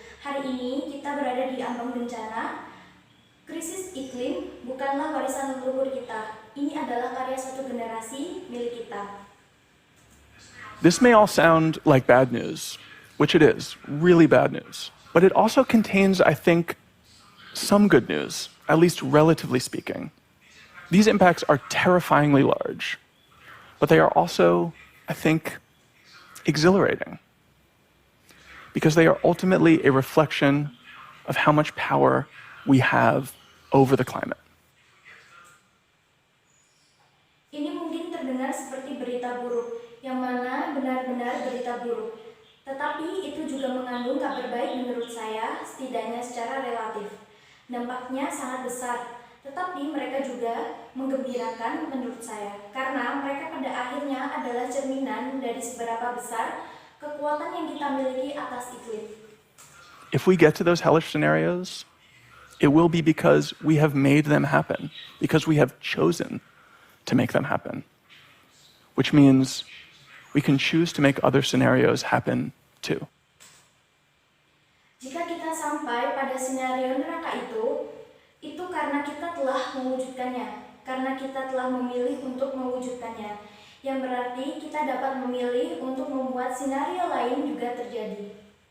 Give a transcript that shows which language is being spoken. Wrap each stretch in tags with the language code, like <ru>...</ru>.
<id>Hari ini kita berada di ambang bencana. Krisis iklim bukanlah warisan leluhur kita. Ini adalah karya satu generasi milik kita.</id> <en>This may all sound like bad news, which it is, really bad news. But it also contains, I think, some good news, at least relatively speaking. These impacts are terrifyingly large, but they are also, I think, exhilarating, because they are ultimately a reflection of how much power we have over the climate.</en> <id>Ini mungkin terdengar seperti berita buruk, yang mana benar-benar berita buruk. Tetapi itu juga mengandung kabar baik menurut saya, setidaknya secara relatif. Dampaknya sangat besar, tetapi mereka juga menggembirakan menurut saya, karena mereka pada akhirnya adalah cerminan dari seberapa besar kekuatan yang kita miliki atas iklim.</id> <en>If we get to those hellish scenarios, it will be because we have made them happen, because we have chosen to make them happen, which means we can choose to make other scenarios happen too.</en> <id>Jika kita sampai pada skenario neraka itu karena kita telah mewujudkannya, karena kita telah memilih untuk mewujudkannya, yang berarti kita dapat memilih untuk membuat skenario lain juga terjadi.</id>